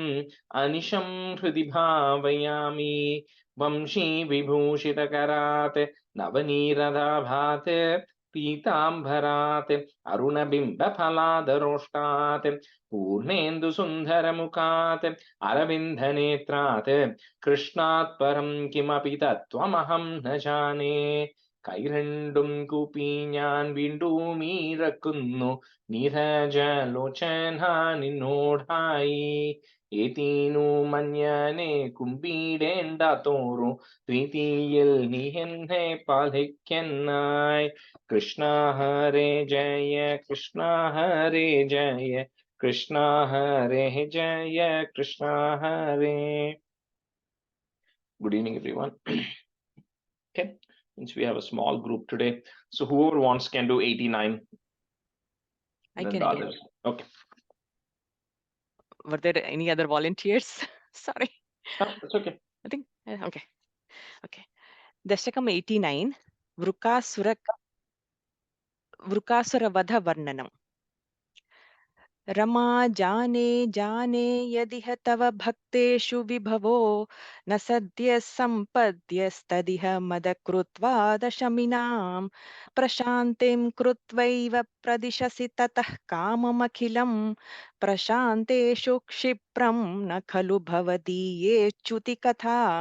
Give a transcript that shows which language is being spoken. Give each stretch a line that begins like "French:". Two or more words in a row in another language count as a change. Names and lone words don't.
Sanskrit: अनिशं हृदि भावयामि वंशी विभूषितकरात् नवनीरदाभात् पीताम्बरात् अरुणबिम्बफलादरोष्टात् पूर्णेन्दुसुन्दरमुखात् अरविन्दनेत्रात् कृष्णात् परं किमपि तत्त्वमहं न जाने
Malayalam: കൈരണ്ടും കൂപ്പി ഞാൻ വീണ്ടുമീറക്കുന്നു നീരജലോചന നിന്നോടായി ഏതീനു മഞ്ഞനെ കുമ്പിടേണ്ട തോറും പ്രീതിയിൽ നീ എന്നെ പാലിക്കനായി കൃഷ്ണ ഹരേ ജയ കൃഷ്ണ ഹരേ ജയ കൃഷ്ണ ഹരേ ജയ കൃഷ്ണ ഹരേ.
English: Good evening, everyone. Okay, since we have a small group today, so whoever wants can do 89. I can again. Okay. Were there any other volunteers? Sorry. That's okay. I think, okay. Okay. Dasakam 89, Vrukasura Vadha Varnanam.
Sanskrit: रमा जाने जाने यदिह तव भक्तेषु विभवो न सद्यः सम्पद्यस्तदिह मदकृत्वा दशमिनां प्रशान्तिं कृत्वैव प्रदिशसि ततः काममखिलं प्रशान्तेषु क्षिप्रं न खलु भवदीयेच्युतिकथा